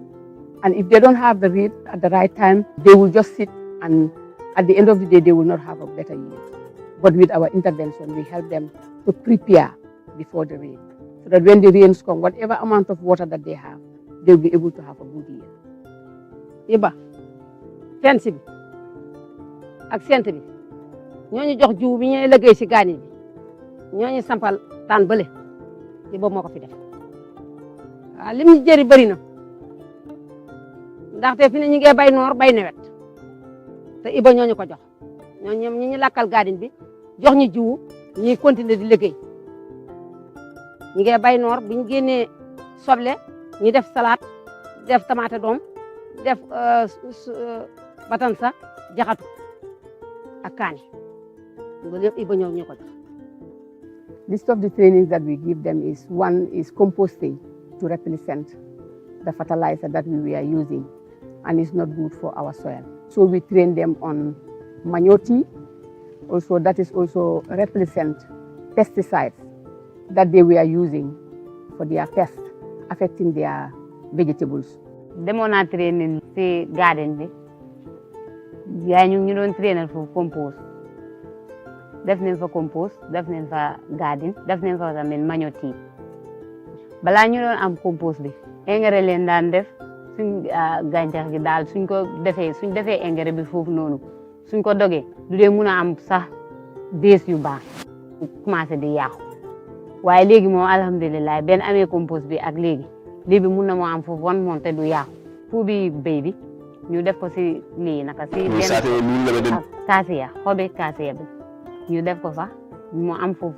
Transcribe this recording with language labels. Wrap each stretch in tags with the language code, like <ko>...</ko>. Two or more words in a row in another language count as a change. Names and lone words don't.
<en>And if they don't have the rain at the right time, they will just sit, and at the end of the day, they will not have a better yield. But with our intervention, we help them to prepare before the rain, so that when the rains come, whatever amount of water that they have, they'll be able to have a good year.</en> <wo>Iba, fence bi ak sent bi ñooñu jox jiw bi ñuy liggéey si gaani bi ñooñu sampal taan bële Iba moo ko fi def waaw lim ñu jëri bëri na ndaxte fi ne ñu ngi bay noor bay nawet te Iba ñooñu ko jox ñooñu ñi ñu lakkal gaadin bi jox ñu jiwu ñuy continuer di liggéey ñu ngi bay noor bu ñu génnee soble ñu def salade def tomate doom def batansa jaxatu ak kaani loolu yëpp Iba ñoo ñu ko jox.</wo> <en>List of the trainings that we give them is, one is composting to represent the fertilizer that we were using and it's not good for our soil. So we train them on manure tea. Also, that is also represent pesticides that they were using for their pests affecting their vegetables.</en> <wo>Demoon naa training si garden bi yaay ñu doon trainal foofu compost def nañ fa compost def nañ fa garden def nañ fa tamit</wo> <en>manure tea</en> <wo>balaa ñu doon am compost bi engrais leen daan def suñ gàncax gi daal suñ defee engrais bi foofu noonu suñ ko dogee du dee mun a am sax base yu baax commencé di yàqu waaye léegi moom alhamdulilah benn amee compost bi ak léegi mun na moo am foofu wan moom te du yàqu fu bi béy bi ñu def ko si lii naka si benn kaasiya xobi kaasiya bi ñu def ko fa mu am foofu</wo>